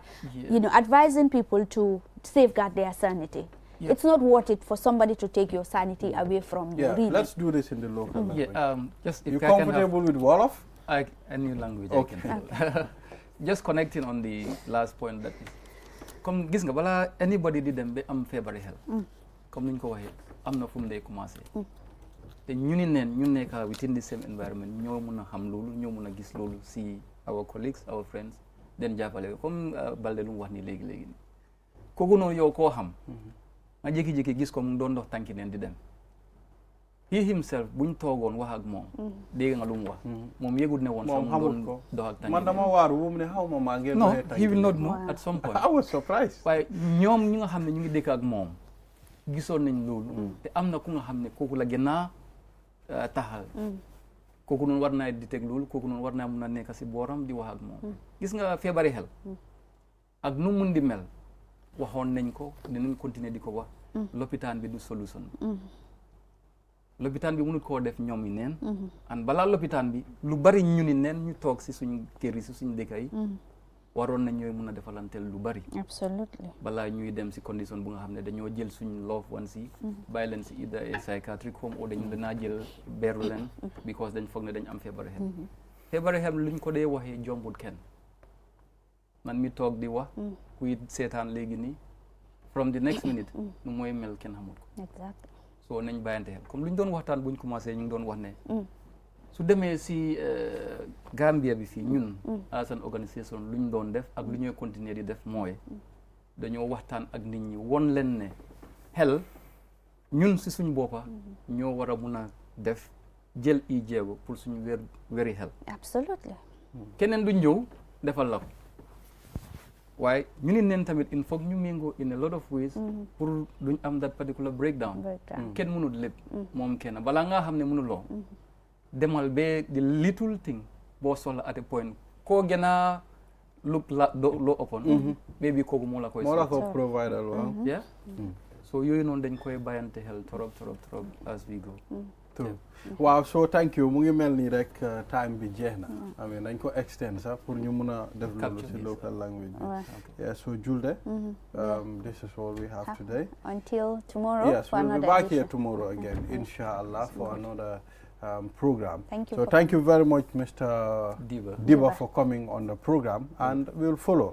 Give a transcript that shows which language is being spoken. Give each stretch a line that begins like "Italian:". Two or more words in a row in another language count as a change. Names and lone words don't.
English: You know, advising people to safeguard their sanity. It's not worth it for somebody to take your sanity away from you. Really. Let's do this in the local language. Just if you comfortable with Wolof? Any language Okay. I can handle. Just connecting on the last point, that is,
Wolof: comme gis nga bala anybody di dem be am feebari xel comme niñ ko waxe am na fu mu day commencé te ñu ni neen ñu nekk
English: within the same environment
Wolof: ñoo mën a xam loolu ñoo mën a gis loolu si
English: our colleagues, our friends,
Wolof: den jàppale comme Balde lu mu wax ni léegi kooku noonu yow koo xam nga jékki-jékki gis ko mu doon dox tànki neen di dem
English: he himself
Wolof: buñ toogoon wax ak moom dégg nga lu mu wax moom yëgut ne woon sax mu doon dox ak tànk man dama waaru bu mu ne xaw ma maa ngeen doxee tànk
English: he will not know at some point I was surprised
Wolof: waaye ñoom ñi nga xam ne ñu ngi dëkk ak moom gisoon nañ loolu te am na ku nga xam ne kooku la gën a taxal kooku noonu war naa di teg loolu kooku noonu war naa mun a nekk si booram di wax ak moom gis nga feebari xel ak nu mun di mel waxoon nañ ko dinañ continuer di ko wax lopitaan bi du solution lopitaan bi mënut koo def ñoom yi neen an balaa lopitaan bi lu bari ñu ni neen ñu toog si suñ kër yi si suñ dëkk yi waroon nañ ñooy mun a defalanteel lu bari
English: absolutely
Wolof: balaa ñuy dem si condition bu nga xam ne dañoo jël suñ
English: loved ones
Wolof: yi bàyyi leen si
English: either a psychiatric home
Wolof: ou dañu danaa jël beeru leen because dañ foog ne dañ am feebari xel feebari xel luñ ko dee waxee jombut kenn man mi toog di wax kuy seetaan léegi nii
English: from the next minute
Wolof: nu mooy mel kenn xamul ko
English: exactly
Wolof: so nañ bàyyante xel comme lu ñu doon waxtaan buñ commencé ñu ngi doon wax ne su demee si Gambia bi fii ñun
English: as an organisation
Wolof: lu ñu doon def ak lu ñuy continuer di def mooy dañoo waxtaan ak nit ñi won leen ne xel ñun si suñ boppa ñoo war a mun a def jël i jéego pour suñu wéri xel
English: absolutely
Wolof: keneen du ñëw defal la ko waaye ñu ni neen tamit
French: il faut
Wolof: ñu méngoo
English: in a lot of ways
Wolof: pour duñ am
English: that particular breakdown
Wolof: kenn mënul lépp moom kenn balaa ngaa xam ne mënuloo demal ba
English: the little thing
Wolof: boo soxla
English: at a point
Wolof: koo gën a look la loo ëppoon maybe kooku moo la koy provider waaw
English: yeah so
Wolof: yooyu noonu dañ koy bàyyante xel trop
English: as we go
Wolof: waaw
English: so thank you
Wolof: mu ngi mel ni rek time bi jeex na
English: I mean
Wolof: dañ ko extend sax pour ñu mun a def loolu si
English: local language
Wolof: bi
English: yeah so Julde this is all we have today until tomorrow yes we'll be back here tomorrow again inshallah for another program. Thank you. So thank you very much, Mr. Diba, for coming on the program, and we'll follow.